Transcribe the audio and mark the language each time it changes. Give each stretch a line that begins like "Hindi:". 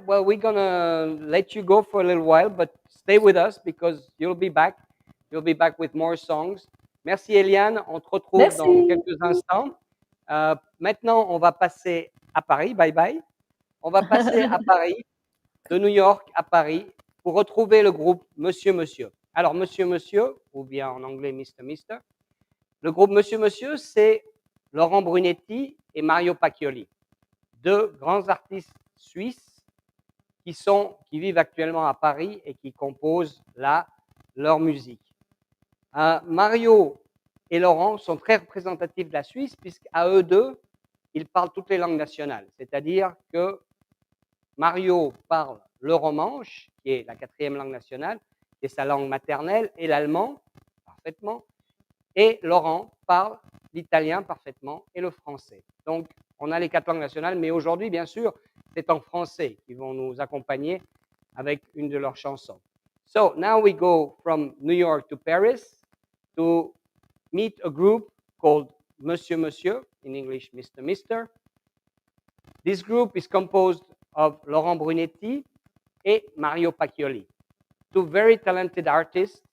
English: Well, we're gonna let you go for a little while, but stay with us because you'll be back. You'll be back with more songs.
French: Merci, Eliane. On te retrouve Merci. dans quelques instants. Maintenant, on va passer à Paris. Bye bye. On va passer à Paris, de New York à Paris, pour retrouver le groupe Monsieur Monsieur. Alors, Monsieur Monsieur, ou bien en anglais Mr. Mister. Le groupe Monsieur Monsieur, c'est Laurent Brunetti et Mario Pacchioli, deux grands artistes suisses qui vivent actuellement à Paris et qui composent là leur musique. Mario et Laurent sont très représentatifs de la Suisse puisqu'à eux deux, ils parlent toutes les langues nationales. C'est-à-dire que Mario parle le romanche, qui est la 4e langue nationale, qui est sa langue maternelle, et l'allemand parfaitement. Et Laurent parle l'italien parfaitement et le français. Donc, on a les 4 langues nationales, mais aujourd'hui, bien sûr, c'est en français qu'ils vont nous accompagner avec une de leurs chansons.
English: So, now we go from New York to Paris to meet a group called Monsieur Monsieur, in English, Mr. Mister. This group is composed of Laurent Brunetti et Mario Pacchioli, two very talented artists.